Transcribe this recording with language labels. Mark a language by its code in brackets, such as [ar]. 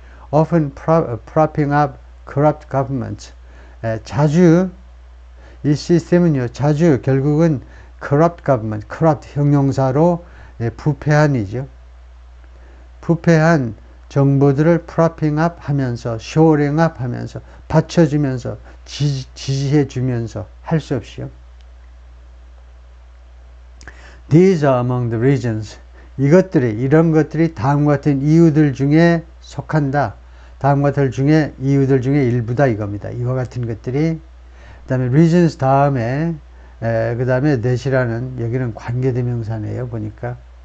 [en] Often propping up corrupt governments. [ko] 자주 이 시스템은요, 결국은 [en] corrupt government, [ko] corrupt 형용사로 부패한이죠. 부패한 정부들을 [en] propping up [ko] 하면서, [en] shoring up [ko] 하면서, 받쳐주면서, 지지해주면서 할 수 없이요. [en] These are among the reasons. [ko] 이런 것들이 다음과 같은 이유들 중에 속한다. 다음과 같은 이유들 중에 일부다 이겁니다. 이와 같은 것들이. 그 다음에 reasons 다음에, 그 다음에 that이라는, 여기는 관계대명사네요, 보니까.